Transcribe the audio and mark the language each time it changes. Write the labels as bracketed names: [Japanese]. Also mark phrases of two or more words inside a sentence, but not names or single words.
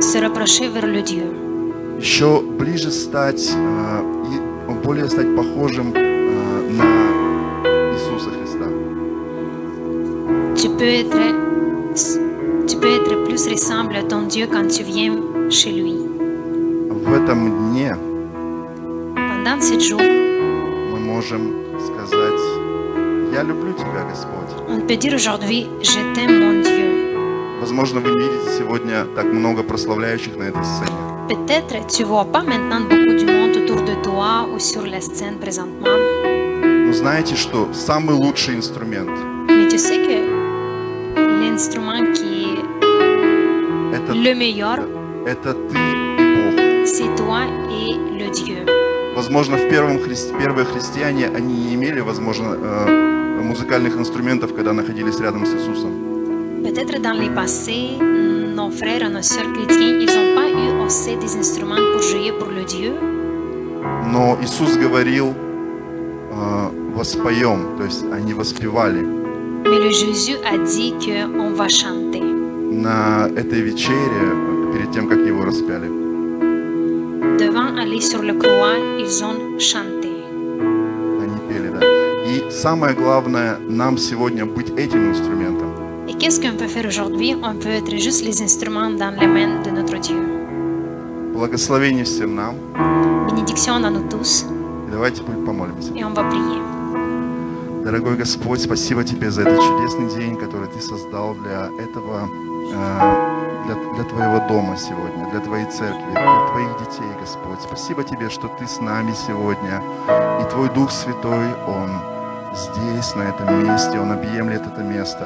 [French] Se rapprocher vers le Dieu. [Russian] Еще ближе стать и более стать похожим на Иисуса Христа. [French] Tu peux être plus ressemble à ton Dieu quand tu viens chez lui. [Russian] В этом дне [French] Pendant 7 jours, [Russian] мы можем сказать: «Я люблю Тебя, Господь». [French] on peut dire aujourd'hui, je t'aime mon Dieu. [Russian] Возможно, вы не видите сегодня так много прославляющих на этой сцене. [French] Peut-être tu vois pas maintenant beaucoup du monde autour de toi ou sur la scène présentement. [Russian] Но знаете, что самый лучший инструмент [French] Mais tu sais que l'instrument qui est [Russian] это, [French] le meilleur, [Russian] это ты и Бог. [French] c'est toi et le Dieu. [Russian] Возможно, первые христиане, они не имели, возможно, музыкальных инструментов, когда находились рядом с Иисусом. [French] Peut-être dans les passés, nos frères et nos sœurs chrétiens, ils n'ont pas eu assez des instruments pour jouer pour le Dieu. [Russian] Но Иисус говорил, воспоем, то есть они воспевали. [French] Mais le Jésus a dit qu'on va chanter. [Russian] На этой вечере, перед тем, как его распяли, [French] Devant aller sur le croix, ils ont chanté. [Russian] они пели, да. И самое главное, нам сегодня быть этим инструментом. [French] Et qu'est-ce qu'on peut faire aujourd'hui? On peut être juste les instruments dans les mains de notre Dieu. [Russian] Благословение всем нам. [French] Bénédiction à nous tous, [Russian] И давайте помолимся. [French] et on va prier. [Russian] Дорогой Господь, спасибо Тебе за этот чудесный день, который Ты создал для этого, для Твоего дома сегодня, для Твоей церкви, для Твоих детей, Господь. Спасибо Тебе, что Ты с нами сегодня, и Твой Дух Святой, Он здесь, на этом месте, Он объемлет это место.